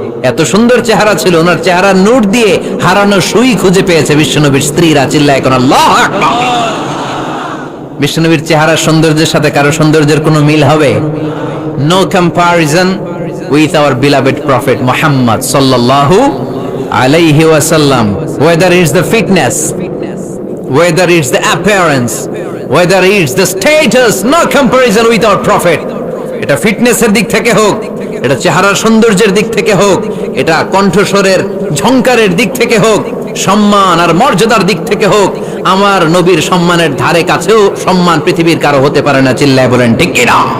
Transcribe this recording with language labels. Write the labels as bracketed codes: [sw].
[bn] এত সুন্দর চেহারা ছিল, ওনার চেহারা নূর দিয়ে হারানো সুই খুঁজে পেয়েছে বিশ্বনবীর স্ত্রীরা। চিল্লায় কোন আল্লাহু আকবার। বিশ্বনবীর চেহারার সৌন্দর্যের সাথে কারো সৌন্দর্যের কোনো মিল হবে? [en] No comparison with our beloved prophet Muhammad sallallahu alayhi wasallam. Whether it's the fitness, whether it's the appearance, whether it's the status, no comparison with our prophet. [bn] এটা ফিটনেসের দিক থেকে হোক, এটা চেহারার সৌন্দর্যের দিক থেকে হোক, এটা কণ্ঠস্বরের ঝংকারের দিক থেকে হোক, সম্মান আর মর্যাদার দিক থেকে হোক, আমার নবীর সম্মানের ধারে কাছেও সম্মান পৃথিবীর কারো হতে পারে না। চিল্লায় বলেন ঠিক কি না?